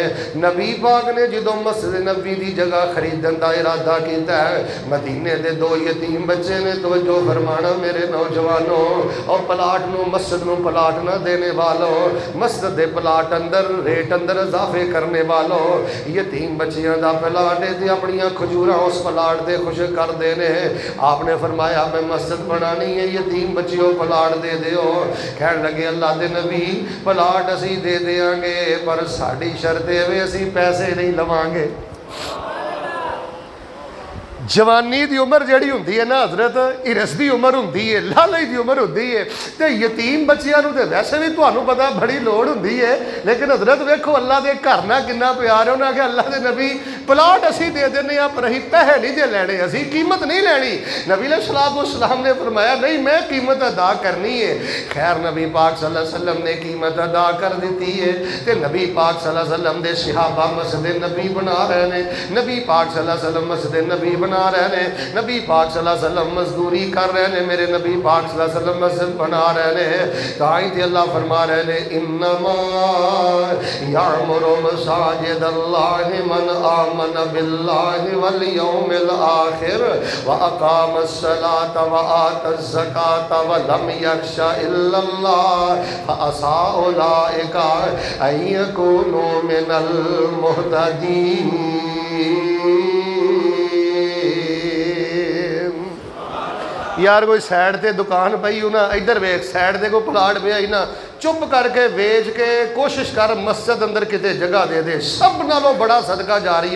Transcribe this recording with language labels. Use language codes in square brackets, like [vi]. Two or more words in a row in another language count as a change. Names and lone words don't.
[pa] نبی پاک نے جدوں مسجد نبوی دی جگہ خریدن دا ارادہ کیتا ہے، مدینے دے 2 یتیم بچے نے، توجہ فرمانا میرے نوجوانوں، اور پلاٹ نو مسجد نو پلاٹ نہ دینے والوں، مسجد دے پلاٹ اندر ریٹ اندر اضافے کرنے والوں، یتیم بچیاں دا پلاٹ دے اپنیاں کھجوراں اس پلاٹ دے خوش کر دینے۔ آپ نے فرمایا میں مسجد بنانی ہے، یتیم بچیوں پلاٹ دے دیو۔ کہنے لگے اللہ دے نبی پلاٹ اسی دے دیاں گے، پر ساڈی شرط ہے اسی پیسے نہیں لواں گے۔ جوانی دی عمر جڑی ہوندی ہے نا حضرت، ارس دی عمر ہوندی ہے، لالے دی عمر ہوندی ہے، تے یتیم بچیاں نوں تے ویسے بھی تانوں پتہ بڑی لوڑ ہوندی ہے، لیکن حضرت ویکھو اللہ دے گھر نہ کنا پیار ہے۔ انہاں کہ اللہ دے نبی پلاٹ اسی دے دینے آ، پر اسی پیسے نہیں دے لینے، اسی قیمت نہیں لینی۔ نبی [ar] علیہ السلام [pa] نے فرمایا نہیں میں قیمت ادا کرنی ہے۔ خیر نبی پاک [ar] صلی اللہ علیہ وسلم [pa] نے قیمت ادا کر دیتی ہے، تے نبی پاک [ar] صلی اللہ علیہ وسلم [pa] دے صحابہ مسجد نبی بنا رہے ہیں، نبی پاک [ar] صلی اللہ علیہ وسلم [pa] مسجد نبی بنا رہے ہیں، نبی پاک [ar] صلی اللہ علیہ وسلم [pa] مزدوری کر رہے ہیں، میرے نبی پاک صلی اللہ علیہ وسلم مسجد بنا رہے ہیں۔ تائیں تے اللہ فرما رہے ہیں [ar] انما یعمر مساجد اللہ من آمن باللہ والیوم الآخر واقام الصلاة وآت الزکاة ولم یخش الا اللہ فعسى اولئک ان یکونوا من المہتدین۔ [pa] یار کوئی سائڈ تے دکان پئی ہو نا، ادھر ویکھ سائڈ تے کوئی پلاٹ پیا ہی نا، چپ کر کے ویچ کے کوشش کر مسجد اندر کتے جگہ دے دے، سب نالوں بڑا صدقہ جاریہ۔